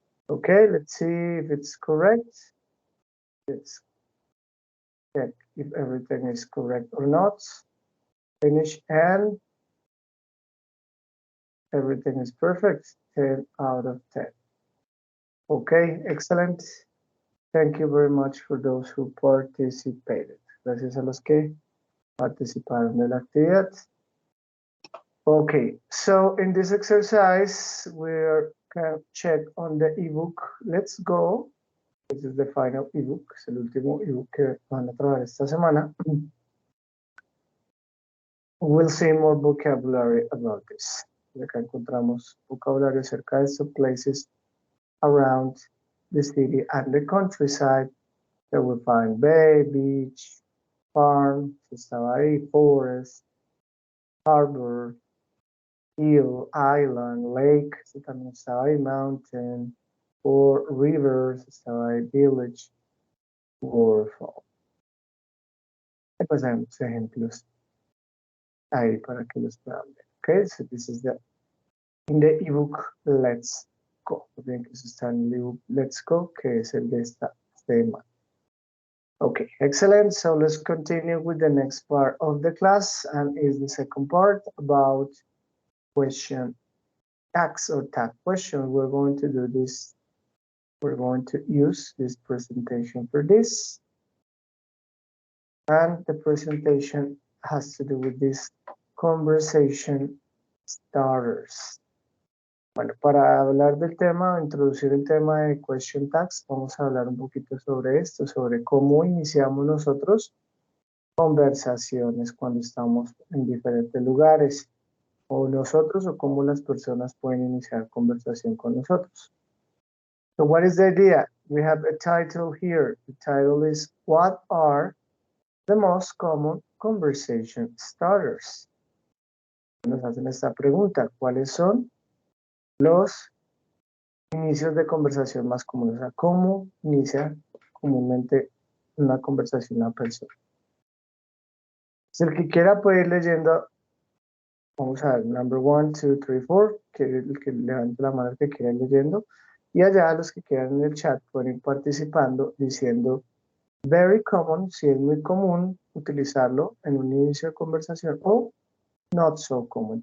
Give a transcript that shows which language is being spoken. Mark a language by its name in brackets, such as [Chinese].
[English] Okay, let's see if it's correct. Let's check if everything is correct or not. Finish, and everything is perfect. 10 out of 10. Okay, excellent. Thank you very much for those who participated. [Spanish] Gracias a los que participaron de la actividad. [English] Okay, so in this exercise, we're going to check on the ebook. Let's go. This is the final ebook. [Spanish] Es el último ebook que van a trabajar esta semana. [English] We'll see more vocabulary about this. [Spanish] Acá encontramos vocabulario acerca de esto, [English] places around the city and the countryside. So we find bay, beach, farm, [Spanish] estaba ahí, [English] forest, harbor, hill, island, lake, [Spanish] eso también estaba ahí, [English] mountain, or rivers, [Spanish] estaba ahí, [English] village, waterfall. [Spanish] Y pues hay muchos ejemplos ahí para que los puedan ver. [English] Okay, so this is in the ebook Let's Go. [Spanish] Bien que eso está en el ebook Let's Go, que es el de esta tema. [English] Okay, excellent. So let's continue with the next part of the class, and is the second part about question tags or tag questions. We're going to do this. We're going to use this presentation for this. And the presentation has to do with this conversation starters. [Spanish] Bueno, para hablar del tema, introducir el tema de question tags, vamos a hablar un poquito sobre esto, sobre cómo iniciamos nosotros conversaciones cuando estamos en diferentes lugares, o nosotros o cómo las personas pueden iniciar conversación con nosotros. [English] So what is the idea? We have a title here. The title is What are the most common conversation starters? [Spanish] Nos hacen esta pregunta, ¿cuáles son los inicios de conversación más comunes? O sea, ¿cómo inicia comúnmente una conversación una persona? Si el que quiera puede ir leyendo, vamos a ver, [English] number 1, 2, 3, 4, [Spanish] que el que levante la mano el que quiera ir leyendo, y allá los que quieran en el chat pueden ir participando diciendo [English] very common, [Spanish] si es muy común utilizarlo en un inicio de conversación, o [English] not so common.